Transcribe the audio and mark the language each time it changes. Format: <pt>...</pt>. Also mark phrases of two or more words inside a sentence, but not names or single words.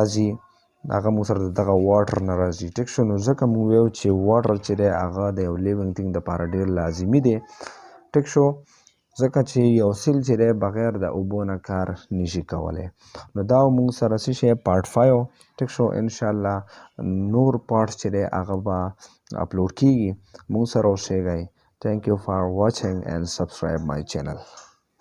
<ps>راځي هغه مو سره دغه واټر نه راځي ټیک شو نو ځکه مو ویو چې واټر چې دی هغه د یو</ps> <en>living thing</en> <ps>دپاره ډېر لازمي دی ټیک شو ځکه چې یو سیل چې دی بغیر د اوبو نه کار نشي کولی نو دا موږ سره څه شی پارت 5 ټیک شو انشاءالله نور پارټس چې دی هغه به اپلوډ کیږي موږ سره اوسیږئ</ps> <en>Thank you for watching and subscribe my channel.</en>